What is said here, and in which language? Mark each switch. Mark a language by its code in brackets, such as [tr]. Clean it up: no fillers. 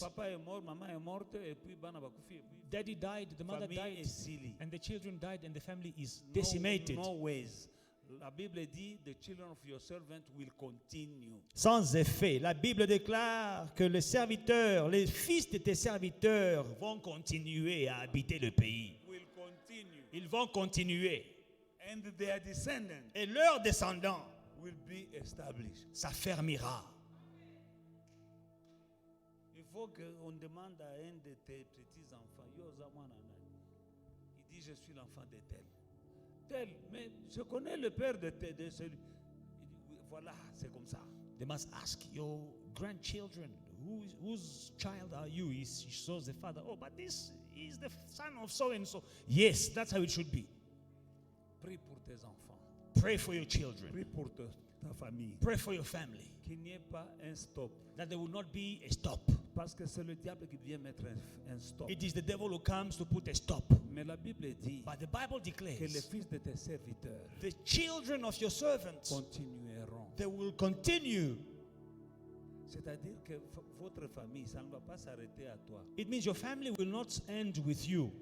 [fr] Papa est mort, maman est morte, et puis [ln] bana bakufi, [fr] et puis [en] Daddy died, the mother [fr] famille est [en] died, silly. and the children died, and the family is No- decimated. No ways. [fr] La Bible dit, [en] the children of your servant will continue. [fr] Sans effet, la Bible déclare que les serviteurs, les fils de tes serviteurs vont continuer à habiter le pays. [en] Will continue. [fr] Ils vont continuer. [en] And their descendants [fr] Et leurs descendants [en] will be established. [fr] s'affermira. Il faut qu'on demande à un de tes petits-enfants, Yoza Mwanana. Il dit, je suis l'enfant de tel. Tel, mais je connais le père de celui. Il dit, oui, voilà, c'est comme ça. [en] They must ask your grandchildren, whose child are you? He shows the father. Oh, but this is the son of so and so. Yes, that's how it should be. [fr] Prie pour tes enfants. [en] Pray for your children. [fr] Prie pour ta famille. [en] Pray for your family. [fr] Qu'il n'y ait pas un stop. [en] That there will not be a stop. [fr] Parce que c'est le diable qui vient mettre un stop. [en] It is the devil who comes to put a stop. [fr] Mais la Bible dit [en] But the Bible [fr] que les [en] declares [fr] fils de tes serviteurs [en] the children of your servants, [fr] continueront. [en] they will continue. [fr] C'est-à-dire que votre famille, ça ne va pas s'arrêter à toi. [en] It means your family will not end with you.